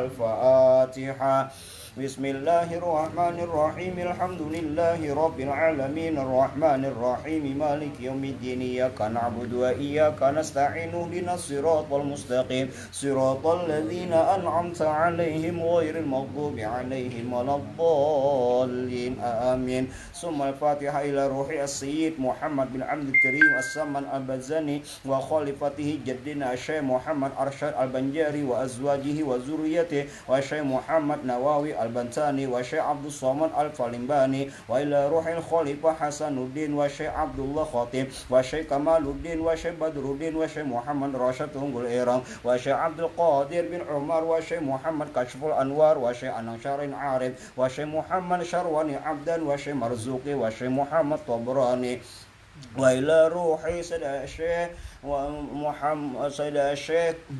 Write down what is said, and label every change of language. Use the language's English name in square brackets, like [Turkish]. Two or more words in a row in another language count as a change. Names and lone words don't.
[Arabic] الفاتحة بسم الله الرحمن الرحيم الحمد لله رب العالمين الرحمن الرحيم مالك يوم الدين إياك نعبد وإياك نستعين اهدنا الصراط المستقيم صراط الذين أنعمت عليهم غير المغضوب عليهم ولا الضالين آمين ثم الفاتحة إلى روح السيد محمد بن عبد الكريم السمن البزني وخليفته جدنا الشيخ محمد أرشد البنجاري وأزواجه وذريته والشيخ محمد نواوي Al-Bantani wa Syekh Abdul Somad Al-Falimbani وإلى روح Khalifah Hasanuddin wa Syekh Abdullah Khatib wa Syekh Kamaluddin wa Syekh Badruddin wa Syekh Muhammad Rasyid Tunggul Irang wa Syekh Abdul Qadir bin Umar wa Syekh Muhammad Kashful Anwar wa Syekh Anang Syarin Arif wa Syekh Muhammad Syarwani Abdan wa Syekh Marzuki wa Syekh Muhammad Tabrani وإلى روح Sayyidina Syekh wa Muhammad Sayyidina Syekh